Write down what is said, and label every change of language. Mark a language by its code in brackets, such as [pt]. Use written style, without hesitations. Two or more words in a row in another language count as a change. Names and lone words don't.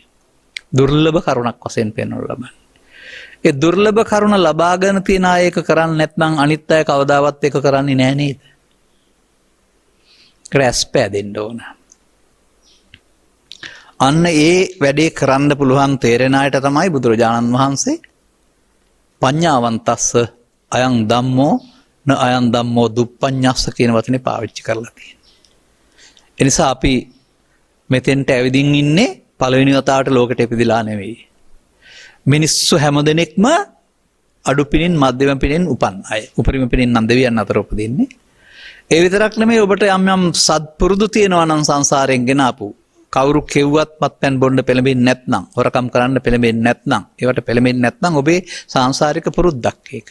[si] දුර්ලභ කරුණක් වශයෙන් පෙන්වනු ලබන්නේ. ඒ දුර්ලභ කරුණ ලබාගෙන තියන අය එක කරන්නේ නැත්නම් අනිත් අය කවදාවත් එක කරන්නේ නැහැ නේද? ක්‍රැස් පෑදෙන්න ඕන. අන්න ඒ වැඩේ කරන්න පුළුවන් තේරෙන අයට තමයි බුදුරජාණන් වහන්සේ [pi] පඤ්ඤාවන්තස්ස අයං ධම්මෝ න අයං ධම්මෝ දුප්පඤ්ඤස්ස [si] කියන වචනේ පාවිච්චි කරලා තියෙනවා. ඒ නිසා අපි මෙතෙන්ට ඇවිදින් ඉන්නේ පළවෙනි වතාවට ලෝකෙට ඉපදිලා නෙවෙයි. මිනිස්සු හැමදෙනෙක්ම අඩු පිනින් මධ්‍යම පිනින් උපන් අය. උපරිම පිනින් නම් දෙවියන් අතර උපදින්නේ. ඒ විතරක් නෙමෙයි ඔබට යම් යම් සත්පුරුදු තියෙනවා නම් සංසාරයෙන් ගෙන ආපු කවුරු කෙව්වත් මත්පැන් බොන්න පෙළඹෙන්නේ නැත්නම් හොරකම් කරන්න පෙළඹෙන්නේ නැත්නම් ඒවට පෙළඹෙන්නේ නැත්නම් ඔබේ සාංශාරික පුරුද්දක් ඒක.